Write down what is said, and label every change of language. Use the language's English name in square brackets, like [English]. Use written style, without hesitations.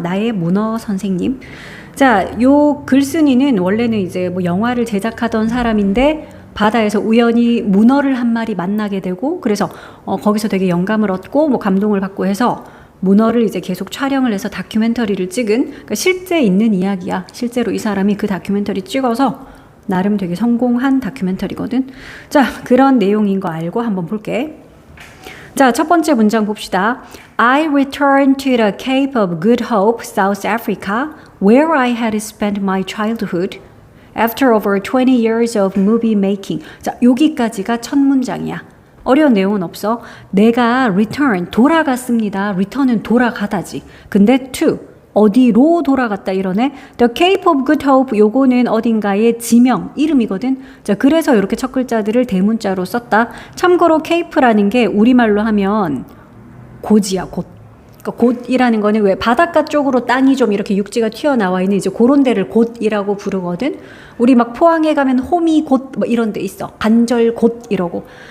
[Korean] 나의 문어 선생님. 자, 요 글쓴이는 원래는 이제 뭐 영화를 제작하던 사람인데 바다에서 우연히 문어를 한 마리 만나게 되고 그래서 거기서 되게 영감을 얻고 뭐 감동을 받고 해서 문어를 이제 계속 촬영을 해서 다큐멘터리를 찍은, 그러니까 실제 있는 이야기야. 실제로 이 사람이 그 다큐멘터리 찍어서 나름 되게 성공한 다큐멘터리거든. 자, 그런 내용인 거 알고 한번 볼게. 자, 첫 번째 문장 봅시다. [English] I returned to the Cape of Good Hope, South Africa, where I had spent my childhood after over 20 years of movie making. [Korean] 자, 여기까지가 첫 문장이야. 어려운 내용은 없어. 내가 return, 돌아갔습니다. return은 돌아가다지. 근데 to, 어디로 돌아갔다 이러네. [English] The Cape of Good Hope, [Korean] 요거는 어딘가의 지명, 이름이거든. 자, 그래서 이렇게 첫 글자들을 대문자로 썼다. 참고로 Cape라는 게 우리말로 하면 고지야, 곳. 그러니까 곳이라는 거는 왜 바닷가 쪽으로 땅이 좀 이렇게 육지가 튀어나와 있는 이제 그런 데를 곳이라고 부르거든. 우리 막 포항에 가면 호미 곳 뭐 이런 데 있어. 간절 곳 이러고.